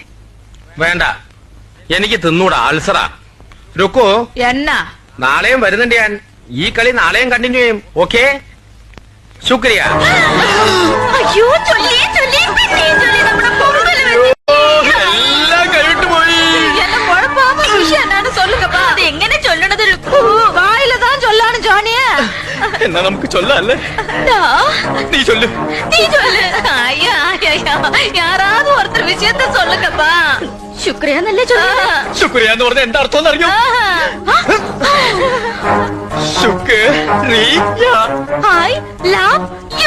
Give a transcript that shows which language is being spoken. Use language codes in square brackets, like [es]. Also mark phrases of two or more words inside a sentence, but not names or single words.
[ml] വേണ്ട, എനിക്ക് തിന്നൂടാ, അൾസറാ. രുക്കു, [ta] என்ன [ml] നാളെയും വരുന്നുണ്ട് ഞാൻ. ഈ കളി നാളെയും കണ്ടിന്യൂ ചെയ്യും. ഓക്കെ, ശുക്രിയ. അയ്യോ ചൊല്ലി ചൊല്ലി പിന്നെയും ചൊല്ലി നമ്മുടെ പൊങ്കൽ വെച്ച് എല്ലാം കൈവിട്ട് പോയി. [ta] என்ன குழப்பாம விஷயம் என்னன்னு சொல்லுங்கப்பா. [ml] അത് എങ്ങനെ ചൊല്ലണത് [ta] வாயில தான் சொல்லானு ஜானிய. [ml] എന്നാ നമുക്ക് ചൊല്ലല്ലേ. നീ ചൊല്ലു. നീ ചൊല്ല്. [ta] ஐயா ஐயா யாராவது ஒருத்தர் விஷயத்த சொல்லுங்கப்பா. [ml] ശുക്രിയാന്നല്ലേ ചൊല്ലുക. ശുക്രിയ എന്ന് പറഞ്ഞ എന്താ അർത്ഥം അറിയോ? ശുക്രിയ. [en] I love